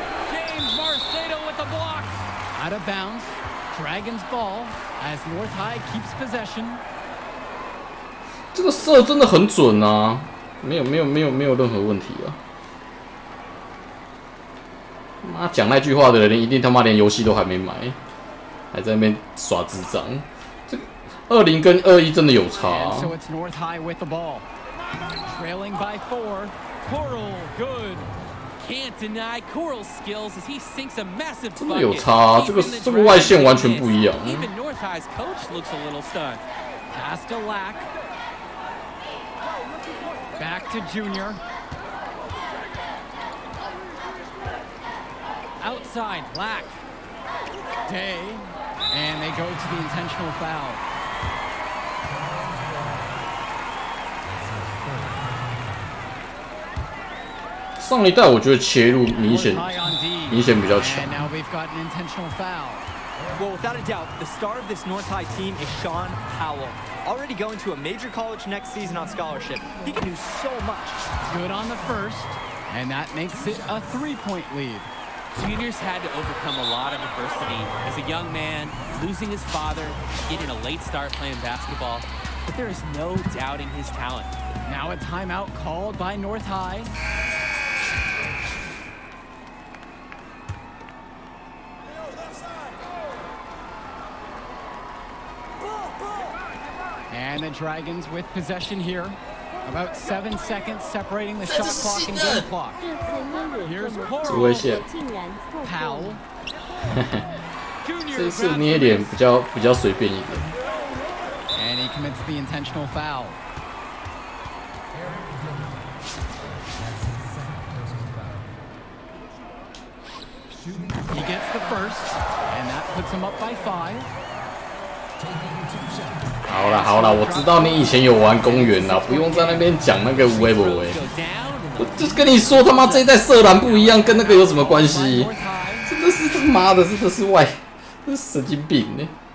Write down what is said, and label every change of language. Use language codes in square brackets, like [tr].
[zh] James Marceda with the block. Out of bounds. Dragons ball as North High keeps possession. 这个射真的很准啊，没有任何问题啊。妈讲那句话的人一定他妈连游戏都还没买，还在那边耍智障。这个20跟21真的有差啊。 [en] So it's North High with the ball. Trailing by 4. Coral, good. Can't deny Coral's skills as he sinks a massive bucket. [zh] 真的有差啊，这个外线完全不一样。 [en] Even North High's coach looks a little stunned. Pass to Lack. Back to Junior. Outside, Black. Day. And they go to the intentional foul. [zh] 上一代我觉得切入明显比较强。 [en] And now we've got an intentional foul. Well, without a doubt, the star of this North High team is Sean Howell. Already going to a major college next season on scholarship. He can do so much. Good on the first, and that makes it a 3-point lead. Junior's had to overcome a lot of adversity. As a young man, losing his father, getting a late start playing basketball, but there is no doubting his talent. Now a timeout called by North High. And the Dragons with possession here. About 7 seconds separating the shot clock and game clock. Here's Coral. Powell. [zh] 这次捏脸比较随便一点。 [en] And he commits the intentional foul. He gets the first, and that puts him up by 5. [zh] 好啦，我知道你以前有玩公园啦，不用在那边讲那个无为不为。我就跟你说，他妈这一代色篮不一样，跟那个有什么关系？真的是他妈的，真的是这是神经病呢。